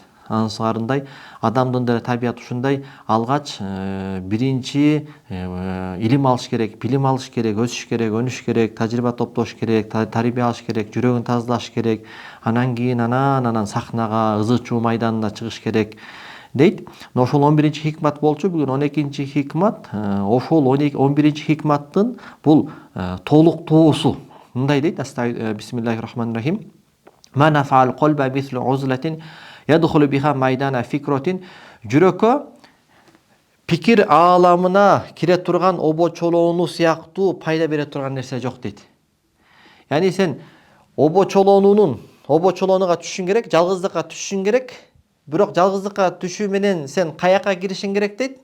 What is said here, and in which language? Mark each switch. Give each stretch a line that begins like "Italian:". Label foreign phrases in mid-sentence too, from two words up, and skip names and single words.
Kyrgyz: Анысыңарындай адамдын деле табияты ушундай. Алгач биринчи илим алыш керек, билим алыш керек, өсүш керек, өнүш керек, тажрыйба топтош керек, тарбия алыш керек, жүрөгүн тазалаш керек. Анан кийин анан сахнага, ызы чуу майданына чыгыш керек дейт. Ошол 11-чи хикмат болчу. Бүгүн 12-чи хикмат. Ошол 11-чи хикматтын бул толуктоосу. Мындай дейт:
Arabic: بسم الله الرحمن الرحيم. ما نفع القلب مثل عزلة يدخل بها ميدان فكرة.
Kyrgyz: Жүрөккө пикир ааламына кире турган обочолоону сыяктуу пайда бере турган нерсе жок дейт. Яни сен обочолоонуга түшүшүң керек, жалгыздыкка түшүшүң керек. Бирок жалгыздыкка түшүү менен сен каяка киришиң керек дейт.